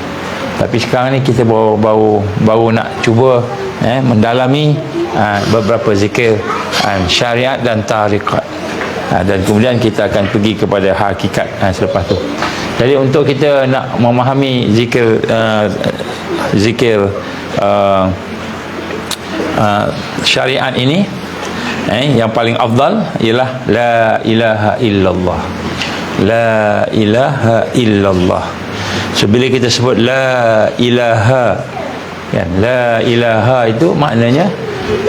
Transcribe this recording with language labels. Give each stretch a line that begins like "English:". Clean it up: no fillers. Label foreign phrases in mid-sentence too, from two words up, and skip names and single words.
Malay: Tapi sekarang ni kita baru nak cuba mendalami beberapa zikir syariat dan tarikat, dan kemudian kita akan pergi kepada hakikat selepas tu. Jadi untuk kita nak memahami zikir syariat ini, yang paling afdal ialah
Arabic: لا إله إلا الله. لا إله إلا الله.
Malay: So bila kita sebut
Arabic: لا إله, لا إله
Malay: itu maknanya